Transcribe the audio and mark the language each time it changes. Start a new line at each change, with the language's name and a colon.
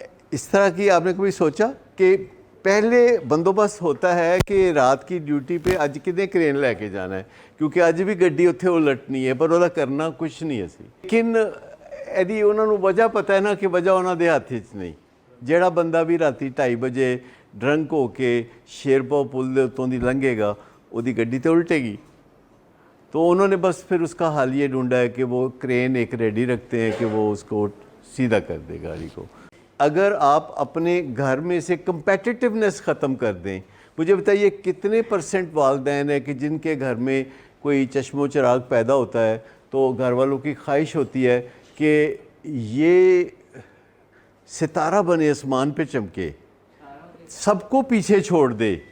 Urdu: اس طرح کی آپ نے کبھی سوچا کہ پہلے بندوبست ہوتا ہے کہ رات کی ڈیوٹی پہ اج کدے کرین لے کے جانا ہے، کیونکہ
Punjabi: اج بھی گڈی اتنے الٹنی
Urdu: ہے پر وہ کرنا کچھ نہیں ہے سی.
Punjabi: لیکن ایدی انہوں نے وجہ پتہ ہے نا کہ وجہ انہوں دے ہاتھ چ نہیں. جیڑا بندہ بھی راتی 2:30 بجے ڈرنک ہو کے شیر پاؤ پل دے اتوں دی لنگے گا وہ دی گڈی تے الٹے گی.
Urdu: تو انہوں نے بس پھر اس کا حال یہ ڈھونڈا ہے کہ وہ کرین ایک ریڈی رکھتے ہیں کہ وہ اس کو سیدھا کر دے گاڑی کو. اگر آپ اپنے گھر میں سے کمپیٹیٹیونیس ختم کر دیں، مجھے بتائیے کتنے % والدین ہیں کہ جن کے گھر میں کوئی چشم و چراغ پیدا ہوتا ہے تو گھر والوں کی خواہش ہوتی ہے کہ یہ ستارہ بنے آسمان پہ چمکے، سب کو پیچھے چھوڑ دے.